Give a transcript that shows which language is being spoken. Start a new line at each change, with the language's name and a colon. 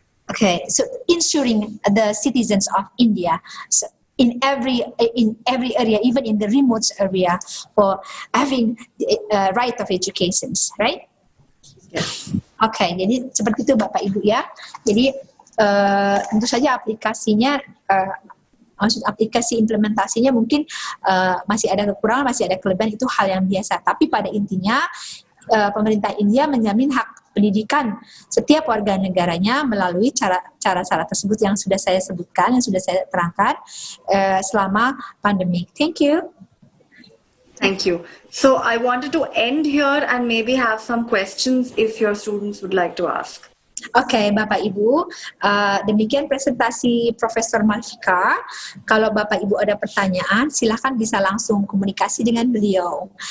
English: Okay, so ensuring the citizens of India. So in every area, even in the remote area, for having the right of education, right? Yes.
Indonesian: Oke, jadi seperti itu Bapak Ibu ya. Jadi tentu saja aplikasinya, maksud aplikasi implementasinya mungkin masih ada kekurangan, masih ada kelebihan, itu hal yang biasa. Tapi pada intinya pemerintah India menjamin hak pendidikan setiap warga negaranya melalui cara-cara tersebut yang sudah saya sebutkan, yang sudah saya terangkan selama pandemi.
English: Thank you. Thank you. So I wanted to end here and maybe have some questions if your students would like to ask.
Indonesian: Oke, Bapak Ibu, demikian presentasi Profesor Malvika. Kalau Bapak Ibu ada pertanyaan, silakan bisa langsung komunikasi dengan beliau.